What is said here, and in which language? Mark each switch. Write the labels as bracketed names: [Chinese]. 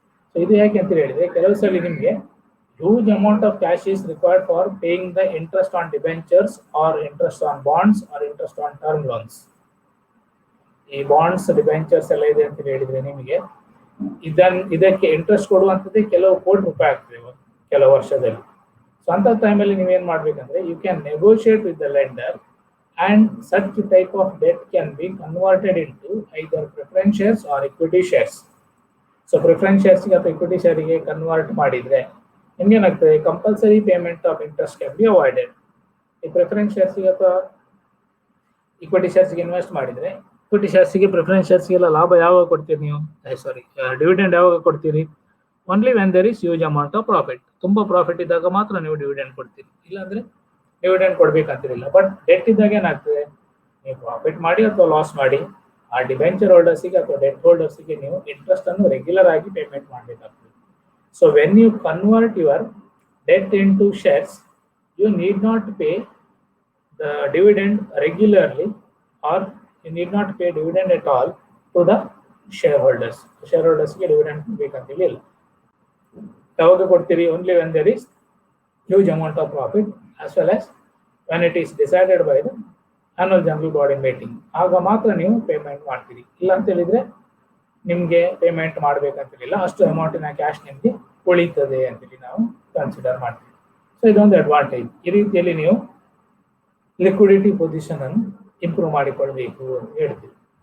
[English] so [Kannada] ಇದು ಯಾಕೆ ಅಂತ ಹೇಳಿದ್ರೆ, ಕೆಲವು ಸಲ ನಿಮಗೆ [English] Huge amount of cash is required for paying the interest on debentures or interest on bonds or interest on term loans. [Kannada] ಈ ಬಾಂಡ್ಸ್ ಡಿಬೆಂಚರ್ಸ್ ಎಲ್ಲ ಇದೆ ಅಂತ ಹೇಳಿದ್ರೆ ನಿಮಗೆ ಇದಕ್ಕೆ ಇಂಟ್ರೆಸ್ಟ್ ಕೊಡುವಂಥದ್ದೇ ಕೆಲವು ಕೋಟಿ ರೂಪಾಯಿ ಆಗ್ತದೆ ಕೆಲವು ವರ್ಷದಲ್ಲಿ. [English] so [Kannada] ಅಂತ ಟೈಮಲ್ಲಿ ನೀವೇನ್ ಮಾಡ್ಬೇಕಂದ್ರೆ, [English] You can negotiate with the lender and such type of debt can be converted into either preference shares or equity shares. So preference shares ಗೆ ಅಥವಾ equity share ಗೆ convert [Kannada] ಮಾಡಿದ್ರೆ ನಿಮ್ಗೇನಾಗ್ತದೆ, [English] Compulsory payment of interest can be avoided. [Kannada] ಈ preference shares ಗೆ ಅಥವಾ equity shares ಗೆ invest ಮಾಡಿದ್ರೆ, equity shares ಗೆ ಪ್ರಿಫರೆನ್ಸ್ ಶೇರ್ಸ್ ಗೆಲ್ಲ ಲಾಭ ಯಾವಾಗ ಕೊಡ್ತೀರಿ ನೀವು, ಡಿವಿಡೆಂಡ್ ಯಾವಾಗ ಕೊಡ್ತೀರಿ? [English] Only when there is huge amount of profit. [Kannada] ತುಂಬಾ ಪ್ರಾಫಿಟ್ ಇದ್ದಾಗ ಮಾತ್ರ ನೀವು ಡಿವಿಡೆಂಡ್ ಕೊಡ್ತೀರಿ, ಇಲ್ಲಾಂದ್ರೆ ಡಿವಿಡೆಂಡ್ ಕೊಡ್ಬೇಕಂತಿರಲಿಲ್ಲ. ಬಟ್ ಡೆಟ್ ಇದ್ದಾಗ ಏನಾಗ್ತದೆ, ನೀವು ಪ್ರಾಫಿಟ್ ಮಾಡಿ ಅಥವಾ ಲಾಸ್ ಮಾಡಿ ಆ ಡಿಬೆಂಚರ್ ಹೋಲ್ಡರ್ಸಿಗೆ ಅಥವಾ ಡೆಟ್ ಹೋಲ್ಡರ್ಸಿಗೆ ನೀವು ಇಂಟ್ರೆಸ್ಟ್ ಅನ್ನು ರೆಗ್ಯುಲರ್ ಆಗಿ ಪೇಮೆಂಟ್ ಮಾಡಬೇಕಾಗ್ತದೆ. [English] So when you convert your debt into shares, you need not pay the dividend regularly or you need not pay dividend at all to the shareholders. [Kannada] Share ಹೋಲ್ಡರ್ಸ್ಗೆ dividend ಬೇಕಂತೇಳಿ ಇಲ್ಲ. ಯಾವಾಗ ಕೊಡ್ತೀರಿ? [English] Only when there is huge amount of profit as well as when it is decided by the annual general body meeting. [Kannada] ಆಗ ಮಾತ್ರ ನೀವು payment ಮಾಡ್ತೀರಿ. ಇಲ್ಲ ಅಂತ ಹೇಳಿದ್ರೆ ನಿಮ್ಗೆ ಪೇಮೆಂಟ್ ಮಾಡ್ಬೇಕಂತಿಲ್ಲ, ಅಷ್ಟು ಅಮೌಂಟಿನ ಕ್ಯಾಶ್ ನಿಮ್ಗೆ ಉಳಿತದೆ ಅಂತೇಳಿ ನಾವು ಕನ್ಸಿಡರ್ ಮಾಡ್ತೀವಿ. ಸೊ ಇದೊಂದು ಅಡ್ವಾಂಟೇಜ್. ಈ ರೀತಿಯಲ್ಲಿ ನೀವು ಲಿಕ್ವಿಡಿಟಿ ಪೊಸಿಷನ್ ಅನ್ನು ಇಂಪ್ರೂವ್ ಮಾಡಿಕೊಳ್ಬೇಕು ಅಂತ ಹೇಳ್ತೀವಿ.